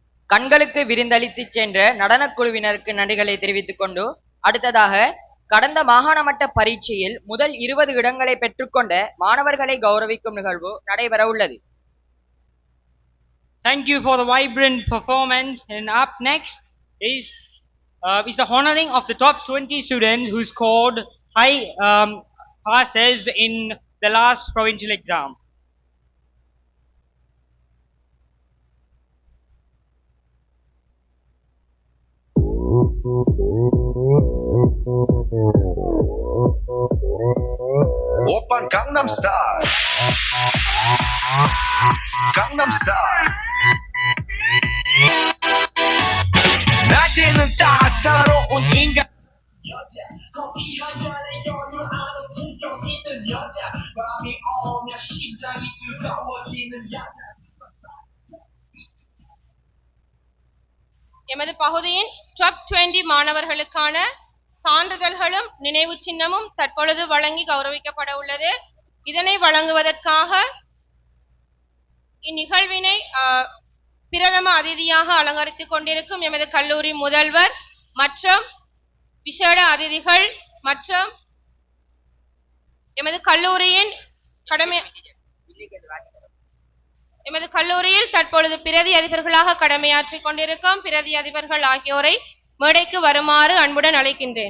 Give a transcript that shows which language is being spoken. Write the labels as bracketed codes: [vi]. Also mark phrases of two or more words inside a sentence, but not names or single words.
[ta] கண்களுக்கு விருந்தளித்து சென்ற நடனக்குழுவினருக்கு நன்றிகளை தெரிவித்துக் கொண்டு அடுத்ததாக கடந்த மாகாண மட்ட பரீட்சையில் முதல் 20 இடங்களை பெற்றுக்கொண்ட மாணவர்களை கௌரவிக்கும் நிகழ்வு நடைபெற உள்ளது. [en] Thank you for the vibrant performance. And up next is the honoring of the top 20 students who scored high passes in the last provincial exam. [ko] Oppan Gangnam Style. Gangnam Style. 낮에는 따사로운 인간 여자 커피 한 잔에 연유하는 품격 있는 여자 밤이 오면 심장이 뜨거워지는 여자. [ta] எமது பகுதியின் டாப் 20 மாணவர்களுக்கான சான்றிதழ்களும் நினைவு சின்னமும் தற்பொழுது வழங்கி கௌரவிக்கப்பட உள்ளது. இதனை வழங்குவதற்காக இந்நிகழ்வினை பிரதம அதிதியாக அலங்கரித்துக் கொண்டிருக்கும் எமது கல்லூரி முதல்வர் மற்றும் விசேட அதிதிகள் மற்றும் எமது கல்லூரியில் தற்பொழுது பிரதி அதிபர்களாக கடமையாற்றிக் கொண்டிருக்கும் பிரதி அதிபர்கள் ஆகியோரை மேடைக்கு வருமாறு அன்புடன் அழைக்கின்றேன்.